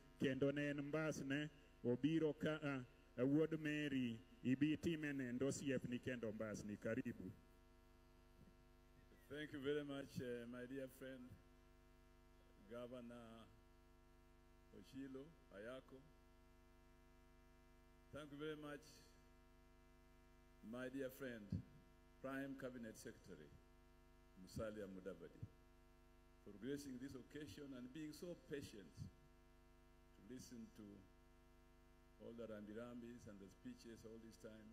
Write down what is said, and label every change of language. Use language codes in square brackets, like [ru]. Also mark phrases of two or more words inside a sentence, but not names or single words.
[luo] kendo ne en mbasne obiro ka wuod Mary ibitime nendo siepni kendo mbasni. Karibu. [en] Thank you very much, my dear friend, Governor Ochilo Ayako. Thank you very much, my dear friend, Prime Cabinet Secretary Musalia Mudavadi, for gracing this occasion and being so patient to listen to all the rambi-rambis and the speeches all this time.